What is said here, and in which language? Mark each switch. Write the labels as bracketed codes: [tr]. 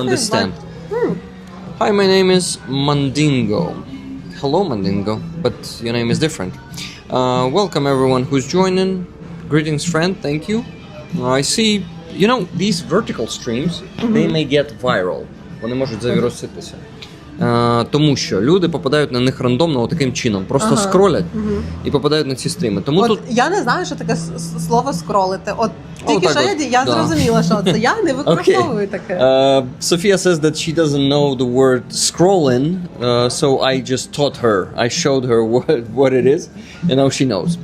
[en] understand. but- Hi, my name is Mandingo. Hello, Mandingo, but your name is different. Welcome everyone who's joining. Greetings, friend. Thank you. I see, you know, these vertical streams, they may get viral. [uk] Вони можуть завіруситися. Тому що люди попадають на них рандомно таким чином. Просто скролять і попадають на ці стріми. Тому От тут... я не знаю, що таке слово скролити. От тільки так що от, я да. зрозуміла, що це. Я не використовую таке. [en] Sophia says that she doesn't know the word scrolling, so I just taught her. I showed her what it is, and now she knows.